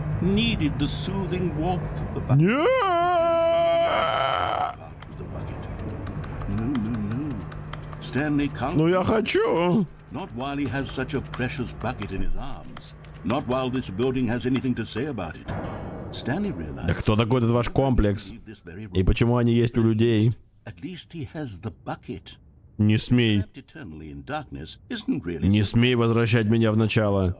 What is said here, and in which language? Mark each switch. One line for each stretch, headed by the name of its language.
English: Needed the soothing warmth of the bucket. The bucket. No. Stanley can't.
Russian: Ну я хочу.
English: Not while he has such a precious bucket in his arms. Not while this building has anything to say about it. Stanley realized.
Russian: Да кто такой этот ваш комплекс? И почему они есть у людей?
English: At least he has the bucket.
Russian: Не смей. Не смей возвращать меня в начало.